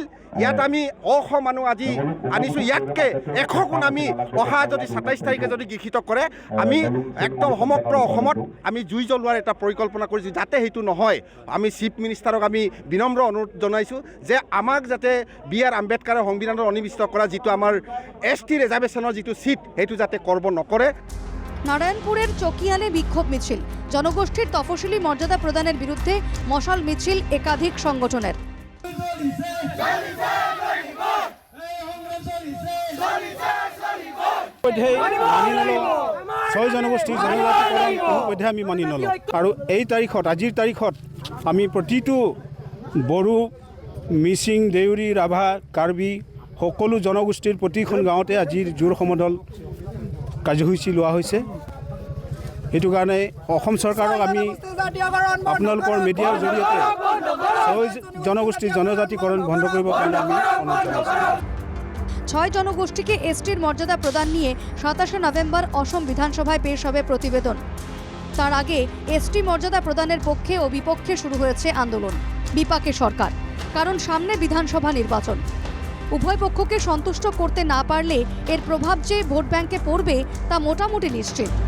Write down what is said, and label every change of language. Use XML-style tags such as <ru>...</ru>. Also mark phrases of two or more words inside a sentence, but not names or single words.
<as>ইয়াত আমি অশ মানুহ আজি আনিছোঁ, ইয়াতকৈ ১০০ গুণ আমি অহা যদি ২৭ তাৰিখে যদি গৃহীত কৰে, আমি একদম সমগ্ৰ অসমত আমি জুই জ্বলোৱাৰ এটা পৰিকল্পনা কৰিছোঁ। যাতে সেইটো নহয়, আমি</as> <en>chief minister-ক</en> <as>আমি বিনম্ৰ অনুৰোধ জনাইছোঁ যে আমাক যাতে বি.আৰ. আম্বেদকাৰে সংবিধানত সন্নিৱিষ্ট কৰা যিটো আমাৰ</as> <en>S.T. reservation-ৰ</en> <as>যিটো চিট, সেইটো যাতে কৰ্ব নকৰে।</as> <bn>নারায়ণপুরের চকিয়ালে বিক্ষোভ মিছিল। জনগোষ্ঠীর তফসিলি মর্যাদা প্রদানের বিরুদ্ধে মশাল মিছিল একাধিক সংগঠনের।</bn> <as>ছয় জনগোষ্ঠীৰ জনজাতিকৰণ কোনোপধ্যে আমি মানি নলওঁ। আৰু এই তাৰিখত, আজিৰ তাৰিখত আমি প্ৰতিটো বড়ো, মিচিং, দেউৰী, ৰাভা, কাৰ্বি সকলো জনগোষ্ঠীৰ প্ৰতিখন গাঁৱতে আজিৰ জোৰ সমদল কাৰ্যসূচী লোৱা হৈছে। সেইটো কাৰণে অসম চৰকাৰক আমি আপোনালোকৰ মিডিয়াৰ জৰিয়তে ৬ জনগোষ্ঠীৰ জনজাতিকৰণ বন্ধ কৰিবৰ কাৰণে আমি অনুৰোধ জনাইছোঁ।</as> <bn>৬ জনগোষ্ঠীকে এসটির মর্যাদা প্রদান নিয়ে ২৭শে নভেম্বর অসম বিধানসভায় পেশ হবে প্রতিবেদন। তার আগে এসটি মর্যাদা প্রদানের পক্ষে ও বিপক্ষে শুরু হয়েছে আন্দোলন। বিপাকে সরকার, কারণ সামনে বিধানসভা নির্বাচন। উভয় পক্ষকে সন্তুষ্ট করতে না পারলে এর প্রভাব যে ভোট ব্যাংকে পড়বে তা মোটামুটি নিশ্চিত।</bn>